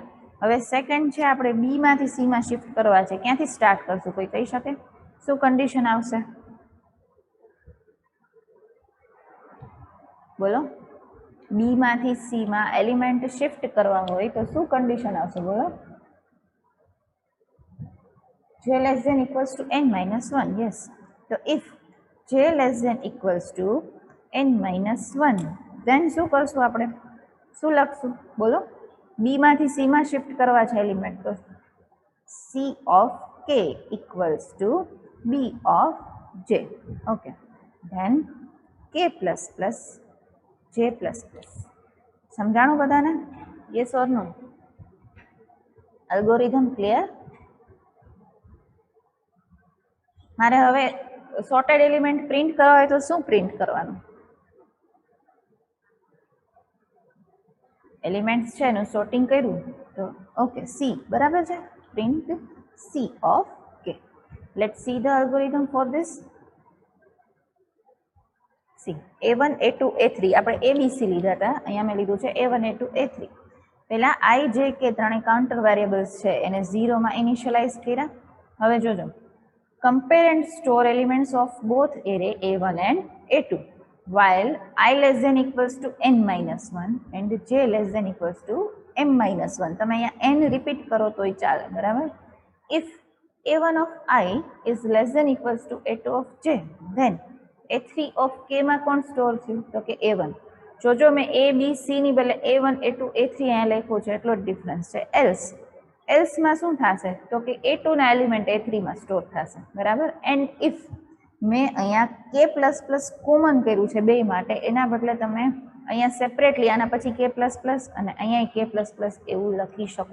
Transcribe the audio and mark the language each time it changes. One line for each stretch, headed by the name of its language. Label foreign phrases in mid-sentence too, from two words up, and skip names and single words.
Gujarati: હવે સેકન્ડ છે આપણે બી માંથી સી માં શિફ્ટ કરવા છે, ક્યાંથી સ્ટાર્ટ કરશું? કોઈ કહી શકે? શું કન્ડિશન આવશે? બોલો. બી માંથી સી માં એલિમેન્ટ શિફ્ટ કરવા હોય તો શું કન્ડિશન આવશે? બોલો.
English: j less than equals to n minus 1. yes, so if j less than equals to n minus 1, then
Gujarati: શું કરશું આપણે? શું લખશું? બોલો. બી માંથી સી માં શિફ્ટ કરવા છે એલિમેન્ટ, તો
English: c of k equals to b of j. okay, then k plus plus j plus plus.
Gujarati: સમજાણું બધાને?
English: yes or no? algorithm clear?
Gujarati: મારે હવે સોર્ટેડ એલિમેન્ટ પ્રિન્ટ કરવા હોય તો શું પ્રિન્ટ કરવાનું? એલિમેન્ટ્સ છે એનું સોર્ટિંગ કર્યું તો
English: okay C,
Gujarati: બરાબર છે.
English: Print C of K. Let's see the algorithm for this. સી a1 a2 a3,
Gujarati: આપણે abc લીધા હતા, અહીંયા મેં લીધું છે a1 a2 a3. પહેલા i j k ત્રણે
English: counter variables
Gujarati: છે એને 0 માં ઇનિશિયલાઇઝ કર્યા. હવે જોજો,
English: compare and store elements of both array a1 and a2 while I less than equals to n minus 1 and j less than equals to m minus 1.
Gujarati: તમે અહીંયા n રિપીટ કરો તોય ચાલે, બરાબર.
English: if a1 of I is less than equals to a2 of j, then a3 of k
Gujarati: માં કોણ સ્ટોર થયું? તો કે
English: a1.
Gujarati: જોજો મેં a b c ની બદલે a1 a2 a3 અહીંયા લખ્યું છે, એટલો જ ડિફરન્સ છે. એલ્સ માં શું થશે? તો કે a2 ના એલિમેન્ટ a3 માં સ્ટોર થશે, બરાબર.
English: and if
Gujarati: મેં અહીંયા
English: k plus plus
Gujarati: કોમન કર્યું છે બે માટે, એના બદલે તમે અહીંયા સેપરેટલી આના પછી
English: k plus plus
Gujarati: અને અહીંયા
English: k plus plus
Gujarati: એવું લખી શકો.